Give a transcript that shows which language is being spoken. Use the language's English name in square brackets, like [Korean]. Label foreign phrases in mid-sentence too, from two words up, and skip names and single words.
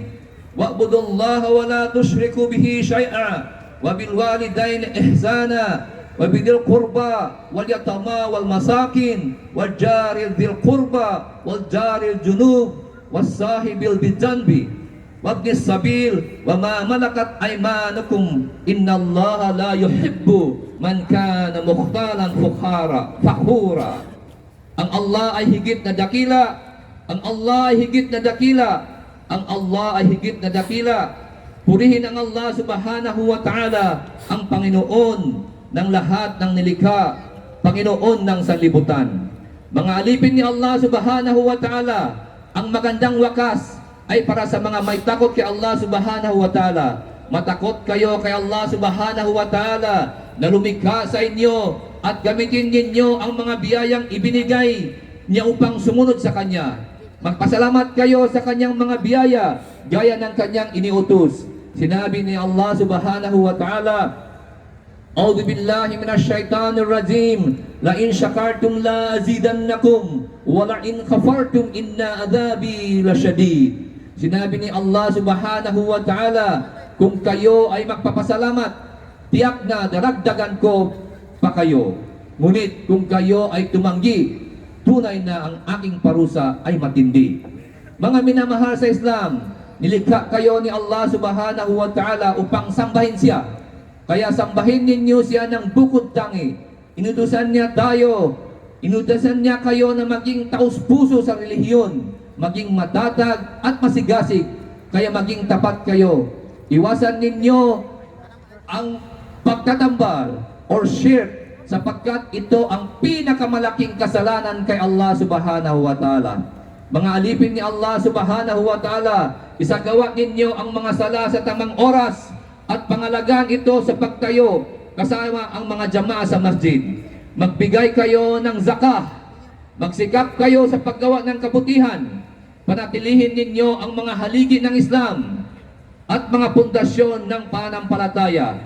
[Arabic] واعبدوا الله ولا تشركوا به شيئا وبالوالدين إحسانا وبذي القربى واليتامى والمساكين والجار ذي القربى والجار الجنوب والصاحب بالجنب وابن السبيل وما ملكت أيمانكم إن الله لا يحب من كان مختالا فخورا. [Filipino] Ang Allah ay higit na dakila, ang Allah ay higit na dakila, ang Allah ay higit na dakila. Purihin ang Allah [Arabic] سبحانه وتعالى, [Filipino] ang Panginoon ng lahat ng nilikha, Panginoon ng sanlibutan. Mga alipin ni Allah [Arabic] سبحانه وتعالى, [Filipino] ang magandang wakas ay para sa mga may takot kay Allah [Arabic] سبحانه وتعالى. [Filipino] Matakot kayo kay Allah [Arabic] سبحانه وتعالى [Filipino] na lumikha sa inyo at gamitin ninyo ang mga biyayang ibinigay niya upang sumunod sa Kanya. Magpasalamat kayo sa Kanyang mga biyaya, gaya ng Kanyang iniutos. Sinabi ni [Arabic] الله سبحانه وتعالى أعوذ بالله من الشيطان الرجيم لئن شكرتم لأزيدنكم ولئن كفرتم إن عذابي لشديد. [Filipino] Sinabi ni Allah [Arabic] سبحانه وتعالى, [Filipino] kung kayo ay magpapasalamat, tiyak na daragdagan ko pa kayo. Ngunit kung kayo ay tumanggi, tunay na ang aking parusa ay matindi. Mga minamahal sa Islam, nilikha kayo ni Allah [Arabic] سبحانه وتعالى [Filipino] upang sambahin Siya. Kaya sambahin ninyo Siya ng bukod tangi. Inutusan Niya kayo na maging taus-puso sa relihiyon, maging matatag at masigasig, kaya maging tapat kayo. Iwasan ninyo ang pagtatambal or shirk, sapagkat ito ang pinakamalaking kasalanan kay Allah [Arabic] سبحانه وتعالى. [Filipino] Mga alipin ni Allah [Arabic] سبحانه وتعالى, [Filipino] isagawa ninyo ang mga sala sa tamang oras at pangalagaan ito sa pagtayo kasama ang mga jamaah sa masjid. Magbigay kayo ng zakah, magsikap kayo sa paggawa ng kabutihan, panatilihin ninyo ang mga haligi ng Islam at mga pundasyon ng pananampalataya.